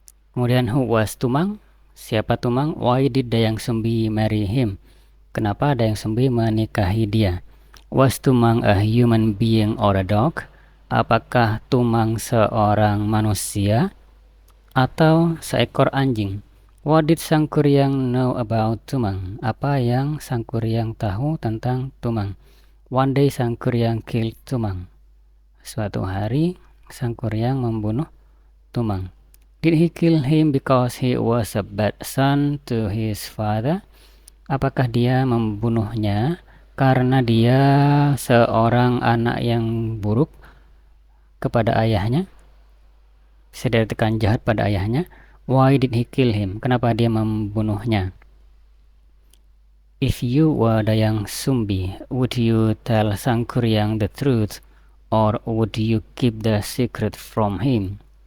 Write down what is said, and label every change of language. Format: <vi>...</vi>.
<en>Kemudian who was Tumang?</en> <id>Siapa Tumang?</id> <en>Why did Dayang Sumbi marry him?</en> <id>Kenapa Dayang Sumbi menikahi dia?</id> <en>Was Tumang a human being or a dog?</en> <id>Apakah Tumang seorang manusia atau seekor anjing?</id> <en>What did Sang Kuryang know about Tumang?</en> <id>Apa yang Sang Kuryang tahu tentang Tumang?</id> <en>One day Sang Kuryang killed Tumang.</en> <id>Suatu hari Sang Kuryang membunuh Tumang.</id> <en>Did he kill him because he was a bad son to his father?</en> <id>Apakah dia membunuhnya karena dia seorang anak yang buruk kepada ayahnya? Bisa dikatakan jahat pada ayahnya.</id> <en>Why did he kill him?</en> <id>Kenapa dia membunuhnya?</id> <en>If you were Dayang Sumbi, would you tell Sang Kuryang the truth, or would you keep the secret from him?</en>